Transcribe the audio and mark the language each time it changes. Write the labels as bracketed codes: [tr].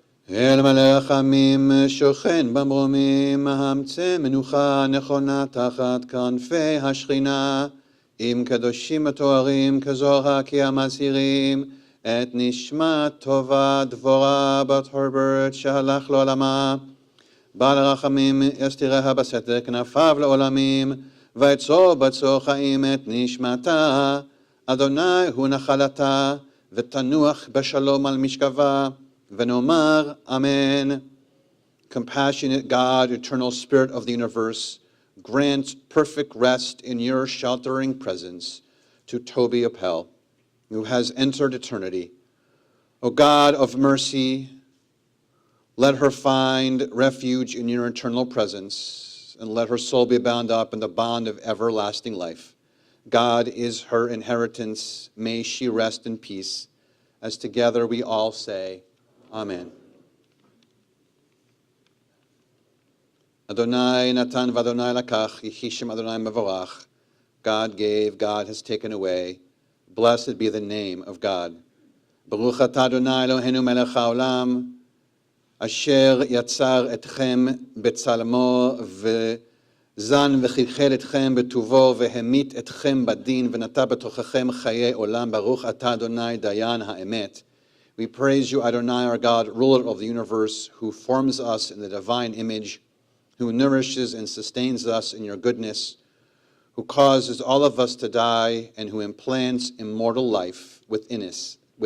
[he] אל מלך עמים שוכן במרומים, המצא מנוחה נכונה תחת כנפי השכינה, עם קדושים התוארים כזוהר כי המזהירים את נשמת טובה דבורה בת הרברט שהלך לעולמה. בעל רחמים יסתיריה בסתר כנפיו לעולמים, ויצור בצור חיים את נשמתה. אדוני הוא נחלתה, ותנוח בשלום על משכבה, ונאמר אמן. [en] Compassionate God, eternal Spirit of the universe, grant perfect rest in your sheltering presence to Toby Appel, who has entered eternity. O God of mercy, let her find refuge in your eternal presence, and let her soul be bound up in the bond of everlasting life. God is her inheritance. May she rest in peace. As together we all say, Amen. [he] Adonai Natan v'Adonai lakach, Yehishim Adonai mevorach. God gave, God has taken away. Blessed be the name of God. Baruch atah Adonai Eloheinu melech haolam, asher yatzar etchem betzalmo וזן וחלחל אתכם בטובו והמית אתכם בדין ונטע בתוככם חיי עולם. ברוך אתה אדוני דיין האמת. [en] We praise you, Adonai, our God, ruler of the universe, who forms us in the divine image, who nourishes and sustains us in your goodness, who causes all of us to die, and who implants immortal life within us.